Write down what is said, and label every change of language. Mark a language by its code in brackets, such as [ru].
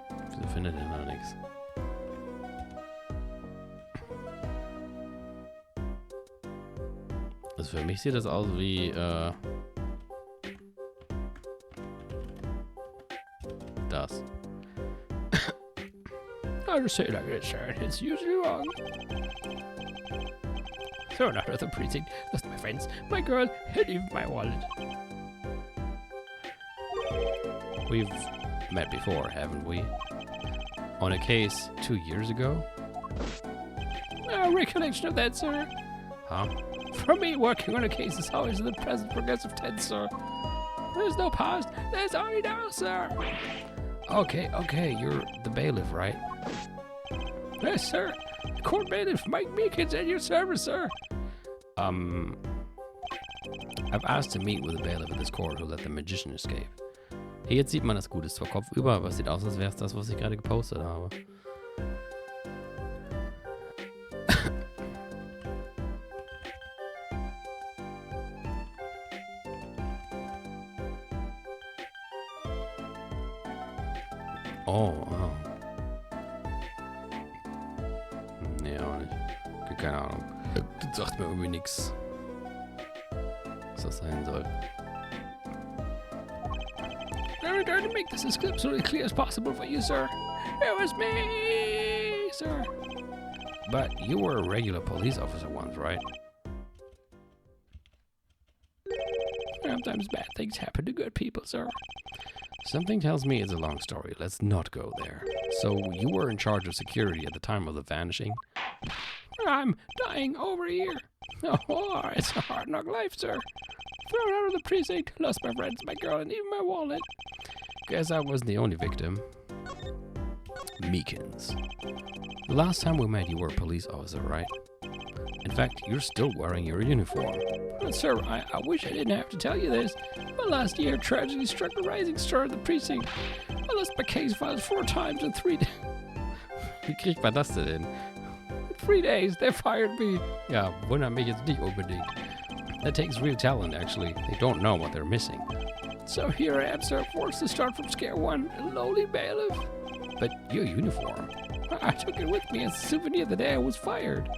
[de] Wieso findet er da nichts? Also für mich sieht das aus wie, das. [en] I just say it like it is, sir. It's usually wrong. Thrown out of the precinct. Lost my friends, my girl, and even my wallet. We've met before, haven't we? On a case 2 years ago? No recollection of that, sir. Huh? For me, working on a case is always in the present progressive tense, sir. There's no past, there's only now, sir. Okay, you're the bailiff, right? Yes, sir. Court bailiff Mike Meekins at your service, sir. I've asked to meet with the bailiff of this court who let the magician escape. [de] Hier, jetzt sieht man das Gute zwar kopfüber, aber es sieht aus, als wäre es das, was ich gerade gepostet habe. Oh. Nee, auch nicht. Keine Ahnung. Das sagt mir irgendwie nichts. Was das sein soll. [en] I'm trying to make this as absolutely clear as possible for you, sir. It was me, sir. But you were a regular police officer once, right? Sometimes bad things happen to good people, sir. Something tells me it's a long story. Let's not go there. So you were in charge of security at the time of the vanishing? I'm dying over here. Oh, it's a hard knock life, sir. Thrown out of the precinct, lost my friends, my girl, and even my wallet. Guess I wasn't the only victim. Meekins. The last time we met, you were a police officer, right? In fact, you're still wearing your uniform. Sir, I wish I didn't have to tell you this, but last year tragedy struck a rising star at the precinct. I lost my case files 4 times in 3 days. [de] Wie kriegt man das denn hin? [en] In 3 days, they fired me. [de] Ja, wundert mich jetzt nicht unbedingt. [en] That takes real talent, actually. They don't know what they're missing. So here I am, sir, forced to start from square one, a lowly bailiff. But your uniform. I took it with me as a souvenir the day I was fired.